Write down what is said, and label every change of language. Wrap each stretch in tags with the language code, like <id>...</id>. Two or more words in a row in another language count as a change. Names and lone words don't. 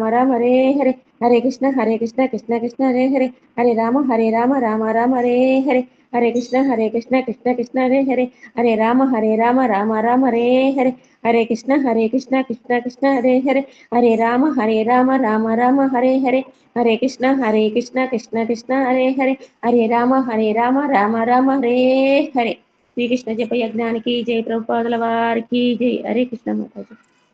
<sa>రామ హరే హరే హరే కృష్ణ కృష్ణ కృష్ణ హరే హరే హరే రామ రామ రామ హరే హరే హరే కృష్ణ కృష్ణ కృష్ణ హరే హరే హరే రామ రామ రామ హరే హరే హరే కృష్ణ కృష్ణ కృష్ణ హరే హరే హరే రామ రామ రామ హరే హరే హరే కృష్ణ కృష్ణ కృష్ణ హరే హరే హరే రామ రామ రామ హరే హరే</sa> <te>శ్రీకృష్ణ జప యజ్ఞానికి జై ప్రభుపాదుల వారికి జై హరే కృష్ణ మాతాజీ</te>